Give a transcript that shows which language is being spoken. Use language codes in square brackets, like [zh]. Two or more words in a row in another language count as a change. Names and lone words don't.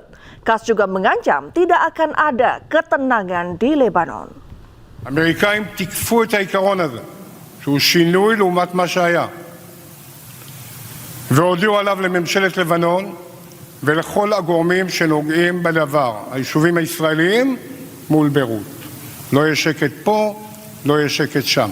[id] Katz juga mengancam tidak akan ada ketenangan di Lebanon. [he] האמריקאים תיקפו את העיקרון הזה, שהוא שינוי לעומת מה שהיה, והודיעו עליו לממשלת לבנון ולכל הגורמים שנוגעים בדבר, היישובים הישראליים מול ביירות. לא יהיה שקט פה, לא יהיה שקט שם.